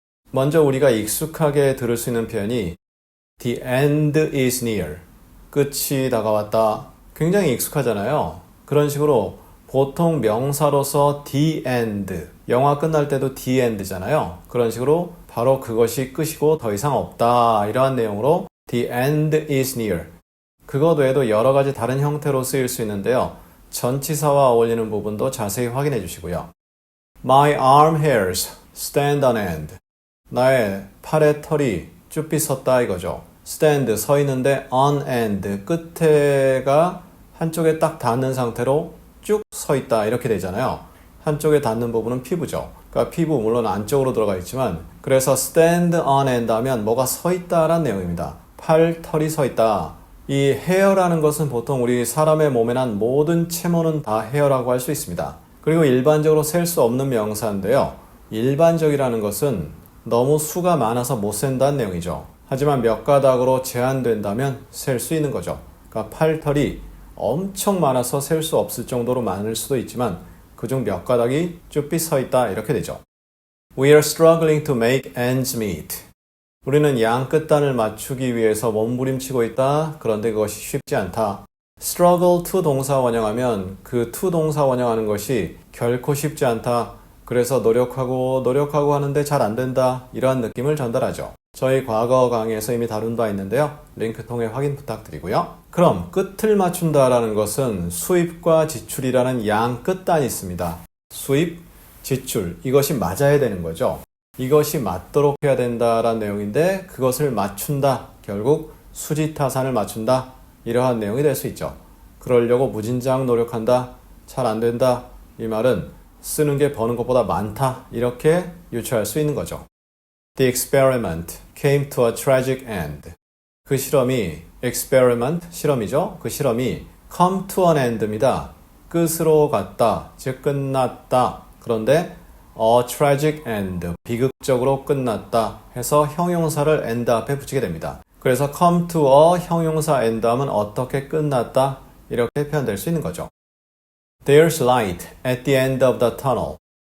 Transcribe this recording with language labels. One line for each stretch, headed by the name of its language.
Korean: 먼저 우리가 익숙하게 들을 수 있는 표현이
English: The end is near.
Korean: 끝이 다가왔다. 굉장히 익숙하잖아요. 그런 식으로 보통 명사로서 the end, 영화 끝날 때도 the end잖아요. 그런 식으로 바로 그것이 끝이고 더 이상 없다. 이러한 내용으로
English: the end is near.
Korean: 그것 외에도 여러 가지 다른 형태로 쓰일 수 있는데요. 전치사와 어울리는 부분도 자세히 확인해 주시고요.
English: My arm hairs stand on end.
Korean: 나의 팔의 털이 쭈삐 섰다 이거죠. stand, 서 있는데
English: on end,
Korean: 끝에가 한쪽에 딱 닿는 상태로 쭉 서 있다 이렇게 되잖아요. 한쪽에 닿는 부분은 피부죠. 그러니까 피부 물론 안쪽으로 들어가 있지만 그래서
English: stand on end
Korean: 하면 뭐가 서 있다라는 내용입니다. 팔, 털이 서 있다. 이 헤어라는 것은 보통 우리 사람의 몸에 난 모든 체모는 다 헤어라고 할 수 있습니다. 그리고 일반적으로 셀 수 없는 명사인데요. 일반적이라는 것은 너무 수가 많아서 못 센다는 내용이죠. 하지만 몇 가닥으로 제한된다면 셀 수 있는 거죠. 그러니까 팔털이 엄청 많아서 셀 수 없을 정도로 많을 수도 있지만 그중 몇 가닥이 쭈삐 서 있다 이렇게 되죠.
English: We are struggling to make ends meet.
Korean: 우리는 양 끝단을 맞추기 위해서 몸부림치고 있다. 그런데 그것이 쉽지 않다. struggle to 동사 원형하면 그 to 동사 원형하는 것이 결코 쉽지 않다. 그래서 노력하고 하는데 잘 안 된다. 이러한 느낌을 전달하죠. 저희 과거 강의에서 이미 다룬 바 있는데요. 링크 통해 확인 부탁드리고요. 그럼 끝을 맞춘다라는 것은 수입과 지출이라는 양 끝단이 있습니다. 수입, 지출 이것이 맞아야 되는 거죠. 이것이 맞도록 해야 된다라는 내용인데 그것을 맞춘다. 결국 수지타산을 맞춘다. 이러한 내용이 될 수 있죠. 그러려고 무진장 노력한다. 잘 안 된다. 이 말은 쓰는 게 버는 것보다 많다. 이렇게 유추할 수 있는 거죠.
English: The experiment came to a tragic end.
Korean: 그 실험이 experiment, 실험이죠. 그 실험이
English: come to an end
Korean: 입니다. 끝으로 갔다, 즉 끝났다. 그런데
English: a tragic end,
Korean: 비극적으로 끝났다 해서 형용사를 end 앞에 붙이게 됩니다. 그래서 come to a 형용사 end 하면 어떻게 끝났다 이렇게 표현될 수 있는 거죠.
English: There's light at the end of the tunnel.